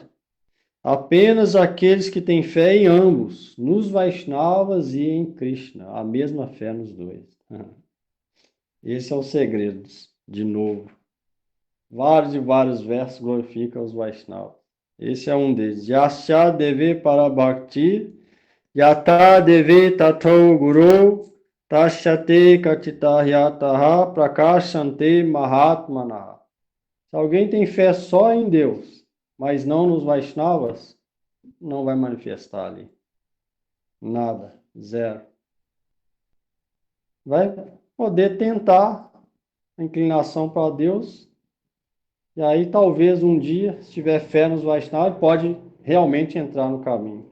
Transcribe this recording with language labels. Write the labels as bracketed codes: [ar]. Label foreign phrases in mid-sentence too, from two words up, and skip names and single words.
[pt] Apenas aqueles que têm fé em ambos, nos Vaishnavas e em Krishna, a mesma fé nos dois. Esse é o segredo, de novo. Vários e vários versos glorificam os Vaishnavas. Esse é um deles. [sa] Yasya deve para bhakti, yata deve tato guru, tashyate katitahyataha prakashante mahatmanaha. [pt] Se alguém tem fé só em Deus, mas não nos Vaishnavas, não vai manifestar ali. Nada, zero. Vai poder tentar a inclinação para Deus, e aí talvez um dia, se tiver fé nos Vaishnavas, pode realmente entrar no caminho.